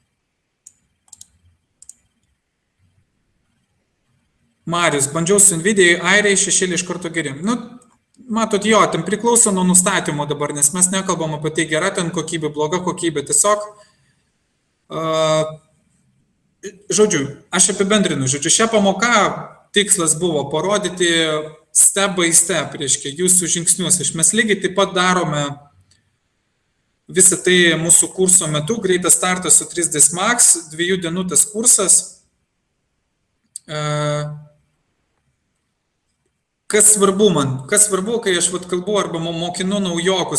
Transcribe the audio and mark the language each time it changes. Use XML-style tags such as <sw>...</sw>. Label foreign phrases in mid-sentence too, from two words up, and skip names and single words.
<lt>Marius, bandžiau su Nvidia, airiai šešėlį iš karto geri. Nu, matot, jo, ten priklauso nuo nustatymo dabar, nes mes nekalbam apie tai gera ten kokybė, bloga kokybė. Tiesiog, žodžiu, aš apibendrinu, šią pamoką tikslas buvo parodyti</lt> <en>step by step,</en> <lt>reiškia, jūsų žingsnius. Mes lygiai taip pat darome visą tai mūsų kurso metu, greitas startas su 3ds Max, 2 dienų tas kursas. Kas svarbu man? Kas svarbu, kai aš kalbu arba mokinu naujokus?</lt>